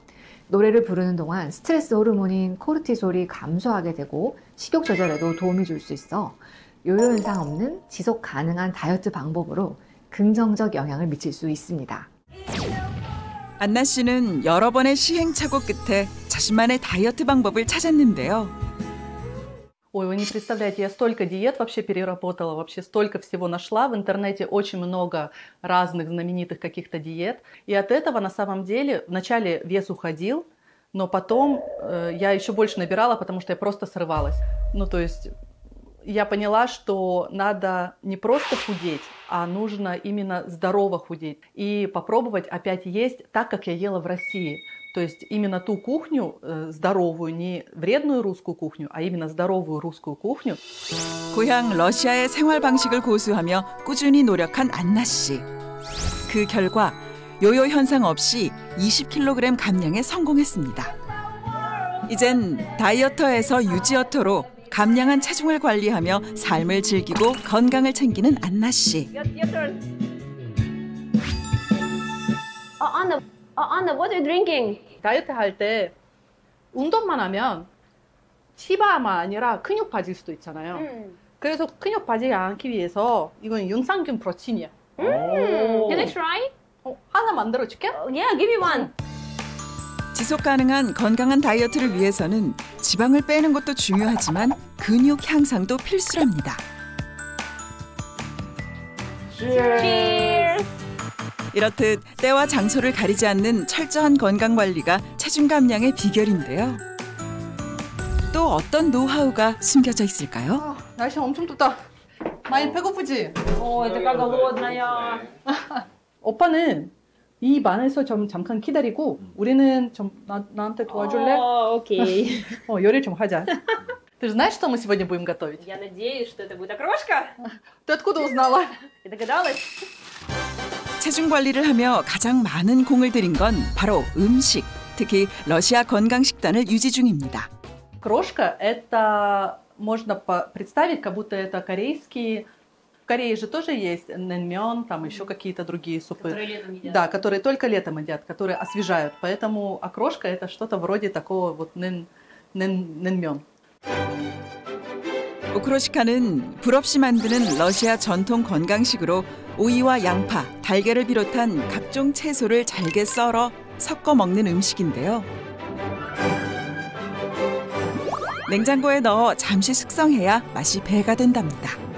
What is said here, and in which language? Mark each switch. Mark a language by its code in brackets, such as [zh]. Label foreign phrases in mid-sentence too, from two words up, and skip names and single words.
[ko] 노래를 부르는 동안 스트레스 호르몬인 코르티솔이 감소하게 되고 식욕 조절에도 도움이 줄 수 있어 요요 현상 없는 지속 가능한 다이어트 방법으로 긍정적 영향을 미칠 수 있습니다. 안나 씨는 여러 번의 시행착오 끝에 자신만의 다이어트 방법을 찾았는데요. [ru] Ой, вы не представляете, я столько диет вообще переработала, вообще столько всего нашла. В интернете очень много разных знаменитых каких-то диет. И от этого на самом деле вначале вес уходил, но потом я еще больше набирала, потому что я просто срывалась. Ну, то есть я поняла, что надо не просто худеть, а нужно именно здорово худеть. И попробовать опять есть так, как я ела в России. То есть именно ту кухню здоровую, не вредную русскую кухню, а именно здоровую русскую кухню. [ko] 고향 러시아의 생활 방식을 고수하며 꾸준히 노력한 안나 씨. 그 결과 요요 현상 없이 20kg 감량에 성공했습니다. 이젠 다이어터에서 유지어터로 감량한 체중을 관리하며 삶을 즐기고 건강을 챙기는 안나 씨. [en] Anna, what are you drinking? [ko] 다이어트 할 때 운동만 하면 치바만 아니라 근육 빠질 수도 있잖아요. 그래서 근육 빠지지 않기 위해서 이건 윤산균 프로틴이야. [en] Can I try? [ko] 하나 만들어줄게? [en] Yeah, give me one. [ko] 지속 가능한 건강한 다이어트를 위해서는 지방을 빼는 것도 중요하지만 근육 향상도 필수랍니다. Cheers. 이렇듯 때와 장소를 가리지 않는 철저한 건강 관리가 체중 감량의 비결인데요. 또 어떤 노하우가 숨겨져 있을까요? 날씨 엄청 덥다. 많이 배고프지? [ru] Ой, такая голодная. [ko] 오빠는 이 안에서 좀 잠깐 기다리고 우리는 좀 나한테 도와줄래? Окей. 요리 좀 하자. [ru] Ты же знаешь, что мы сегодня будем готовить? Я надеюсь, что это будет окрошка. Ты откуда узнала? Я догадалась. [ko] 체중 관리를 하며 가장 많은 공을 들인 건 바로 음식, 특히 러시아 건강식단을 유지 중입니다. [ru] Крошка – это можно представить, как будто это корейские. В Корее же тоже есть нэнмён, там еще какие-то другие супы. Которые летом едят. Да, которые только летом едят, которые освежают. Поэтому окрошка – это что-то вроде такого вот нэнмён. [ko] 오크로시카는 불 없이 만드는 러시아 전통 건강식으로 오이와 양파, 달걀을 비롯한 각종 채소를 잘게 썰어 섞어 먹는 음식인데요. 냉장고에 넣어 잠시 숙성해야 맛이 배가 된답니다.